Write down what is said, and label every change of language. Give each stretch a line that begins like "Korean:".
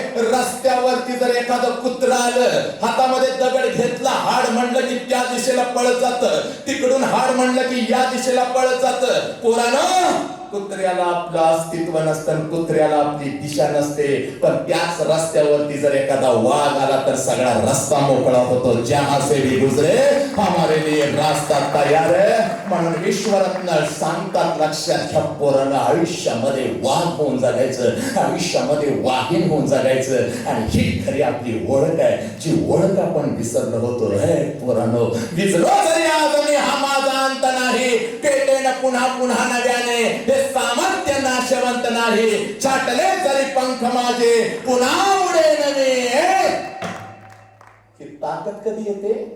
Marathi: रस्त्यावरती जर एखादं कुत्रा आलं, हातामध्ये दगड घेतला, हाड म्हणलं की त्या दिशेला पळत जातं, तिकडून हाड म्हणलं की या दिशेला पळत जातं. पोरांनो, कुत्र्याला आपलं अस्तित्व नसतं, कुत्र्याला आपली दिशा नसते, पण त्याच रस्त्यावरती जर एखादा वाघ आला तर सगळा रस्ता मोकळा होतो.
Hindi: जहां से भी गुजरे हमारे लिए रास्ता तयार है.
Marathi: म्हणून विश्वरत्न सांगतात, लक्षात घ्या पोरांनो, आयुष्यामध्ये वाघ होऊन जगायचं, आयुष्यामध्ये वाघीण होऊन जगायचं. आणि ही खरी आपली ओळख आहे, जी ओळख आपण विसरलो होतो. पोरांनो, विसरलो जरी आज मी हा माझा अंत नाही, पेटेन पुन्हा पुन्हा नव्याने, हे सामर्थ्य नाशवंत नाही, छाटले जरी पंख माझे पुन्हा उडेन मी. ही ताकद कधी येते,